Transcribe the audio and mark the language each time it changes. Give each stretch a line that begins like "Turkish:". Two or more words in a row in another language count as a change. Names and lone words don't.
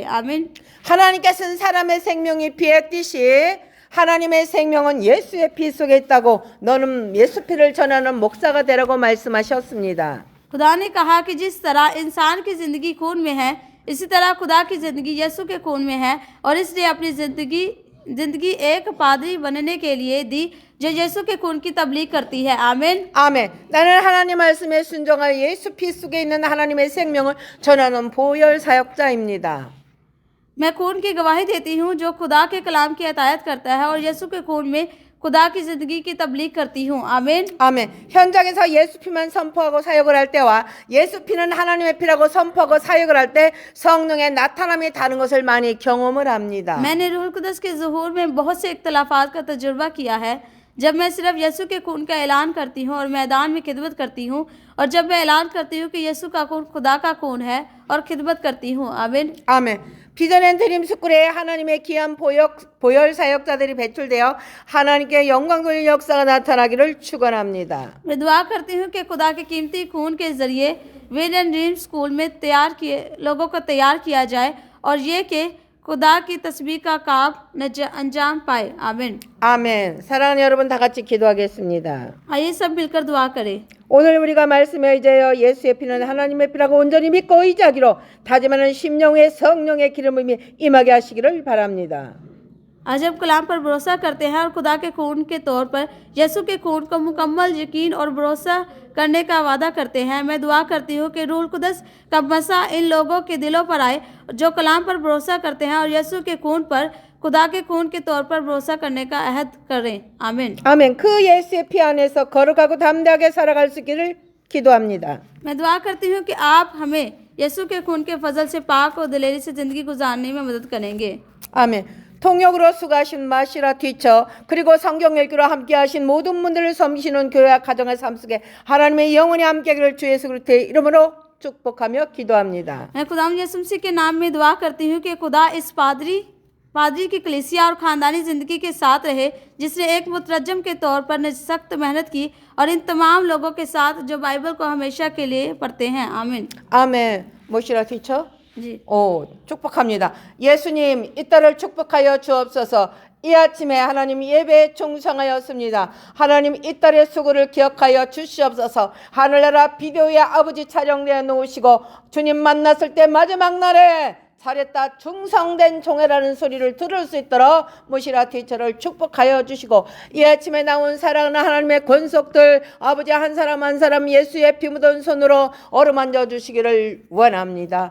Urdu: आमीन।
Korean: 하나님께서는 사람의 생명이 피에 있듯이 하나님의 생명은 예수의 피 속에 있다고 너는 예수 피를 전하는 목사가 되라고 말씀하셨습니다.
Urdu: خدا نے کہا کہ جس طرح انسان کی زندگی خون میں ہے، اسی طرح خدا کی زندگی یسوع کے خون میں ہے اور اس نے اپنی زندگی ایک پادری بننے کے لیے دی جو یسوع کے خون کی تبلیغ کرتی ہے. आमीन।
Korean: 아멘. 나는 하나님 말씀에 순종하여 예수 피 속에 있는 하나님의 생명을 전하는 보혈 사역자입니다.
Urdu: میں خون کی گواہی دیتی ہوں جو خدا کے کلام کی اطاعت کرتا ہے اور یسوع کے خون میں خدا کی زندگی کی تبلیغ کرتی ہوں. आमीन।
Korean: 아멘. 현장에서 예수 피만 선포하고 사역을 할 때와 예수 피는 하나님의 피라고 선포하고 사역을 할 때 성령의 나타남이 다른 것을 많이 경험을 합니다.
Urdu: میں نے روح القدس کے ظہور میں بہت سے اختلافات کا تجربہ کیا ہے. جب میں صرف یسوع کے خون کا اعلان کرتی ہوں اور میدان میں خدمت کرتی ہوں، اور جب میں اعلان کرتی ہوں کہ یسوع کا خون خدا کا خون ہے اور خدمت کرتی ہوں. आमीन।
Korean: 아멘. 비전앤 드림 스쿨에 하나님의 귀한 보혈 사역자들이 배출되어 하나님께 영광 돌릴 역사가 나타나기를 축원합니다.
Urdu: میں دعا کرتی ہوں کہ خدا کے قیمتی خون کے ذریعے وژن اینڈ ڈریم اسکول میں لوگوں کو تیار کیا جائے اور یہ کہ خدا کی تسبیح کا کام انجام پائے. आमीन।
Korean: 아멘. 사랑하는 여러분 다 같이 기도하겠습니다.
Urdu: آئیے سب مل کر دعا کریں.
Korean: 오늘 우리가 말씀에 의지하여 예수의 피는 하나님의 피라고 온전히 믿고 의지하기로 다짐하는 심령의 성령의 기름이 임하게 하시기를 바랍니다.
Urdu: آج ہم کلام پر بھروسہ کرتے ہیں اور خدا کے خون کے طور پر یسوع کے خون کو مکمل یقین اور بھروسہ کرنے کا وعدہ کرتے ہیں. میں دعا کرتی ہوں کہ روح القدس کا مسح ان لوگوں کے دلوں پر آئے جو کلام پر بھروسہ کرتے ہیں اور یسوع کے خون پر خدا کے خون کے طور پر بھروسہ کرنے کا عہد کریں. आमीन।
Korean: 아멘. 그 예수의 피 안에서 거룩하고 담대하게 살아갈 수 있기를 기도합니다.
Urdu: میں دعا کرتی ہوں کہ آپ ہمیں یسوع کے خون کے فضل سے پاک اور دلیری سے زندگی گزارنے میں مدد کریں گے.
Korean: 아멘. 통역으로 수고하신 마시라 티처 그리고 성경 읽기로 함께하신 모든 분들을 섬기시는 교회와 가정의 삶 속에 하나님의 영원히 함께하기를 주 예수 그리스도의 이름으로 축복하며 기도합니다.
Urdu: میں خداوند یسوع مسیح کے نام میں دعا کرتی ہوں کہ خدا اس پادری کی کلیسیا اور خاندانی زندگی کے ساتھ رہے، جس نے ایک مترجم کے طور پر سخت محنت کی، اور ان تمام لوگوں کے ساتھ جو بائبل کو ہمیشہ کے لیے پڑھتے ہیں. आमीन।
Korean: 아멘. 모시라 티처.
Urdu: जी।
Korean: 축복합니다. 예수님 이 딸을 축복하여 주옵소서. 이 아침에 하나님 예배에 충성하였습니다. 하나님 이 딸의 수고를 기억하여 주시옵소서. 하늘나라 비디오에 아버지 촬영되어 놓으시고 주님 만났을 때 마지막 날에 잘했다 충성된 종이라는 소리를 들을 수 있도록 모시라 티처를 축복하여 주시고, 이 아침에 나온 사랑하는 하나님의 권속들 아버지 한 사람 한 사람 예수의 피 묻은 손으로 어루만져 주시기를 원합니다.